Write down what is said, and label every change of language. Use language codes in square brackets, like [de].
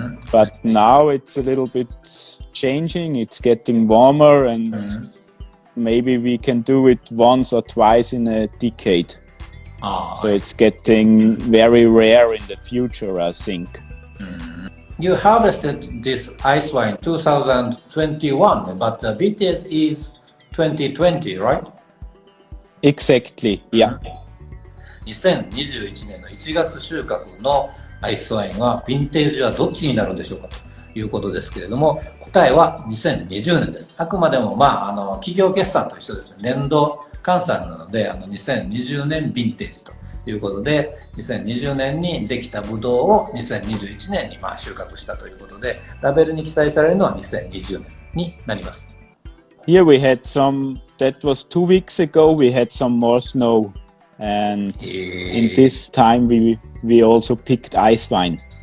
[en] But now it's a little bit changing. It's getting warmer, and maybe we can do it once or twice in a decade. So it's getting very rare in the future, I think. You harvested this ice wine 2021, but the vintage is 2020, right? Exactly, yeah. [ja] 2021年の1月収穫のアイスワインはヴィンテージはどっちになるんでしょうかということですけれども、答えは2020年です。あくまでも企業決算と一緒ですね。年度換算なので2020年ヴィンテージということで、2020年にできたブドウを2021年に収穫したということで、ラベルに記載されるのは2020年になります。 [en] Here we had some, that was 2 weeks ago, we had some more snow. And in this time we also picked ice wine.